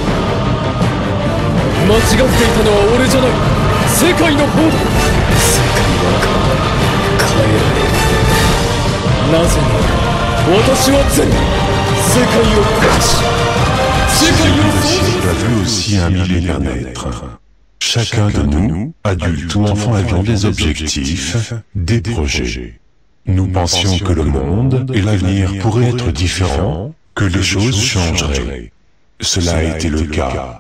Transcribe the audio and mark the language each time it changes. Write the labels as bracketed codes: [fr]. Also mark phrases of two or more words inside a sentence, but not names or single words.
[ja] 間違っていたのは俺じゃない、世界の方だ。世界は変えられる。なぜなら私は善、世界を壊し、世界を創造。 [fr] a vu aussi un millénaire naître. Chacun de nous, adultes ou enfants, avions des objectifs, des projets. Nous pensions que le monde et l'avenir pourraient être différents, que les choses changeraient. Cela a été le cas.